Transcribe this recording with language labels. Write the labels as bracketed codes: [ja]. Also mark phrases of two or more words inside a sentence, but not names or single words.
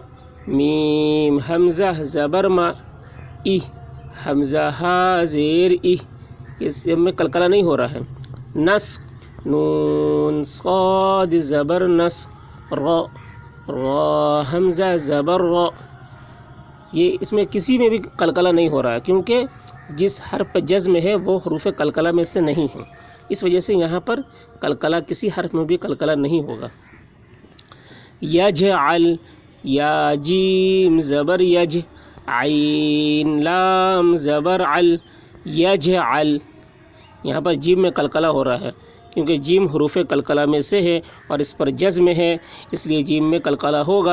[ur] ما، میم حمزہ زبر ما، ای، حمزہ ہا زیر ای، اس میں قلقلہ نہیں ہو رہا ہے. نسق، نون صاد زبر نس، را، را حمزہ زبر را، یہ اس میں کسی میں بھی قلقلہ نہیں ہو رہا ہے کیونکہ جس حرف پہ جزم ہے وہ حروف قلقلہ میں سے نہیں ہیں. اس وجہ سے یہاں پر قلقلہ کسی حرف میں بھی قلقلہ نہیں ہوگا. یجعل، یا جیم زبر یج، عین لام زبر عل، یجعل، یہاں پر جیم میں قلقلہ ہو رہا ہے کیونکہ جیم حروف قلقلہ میں سے ہے اور اس پر جزم ہے، اس لیے جیم میں قلقلہ ہوگا.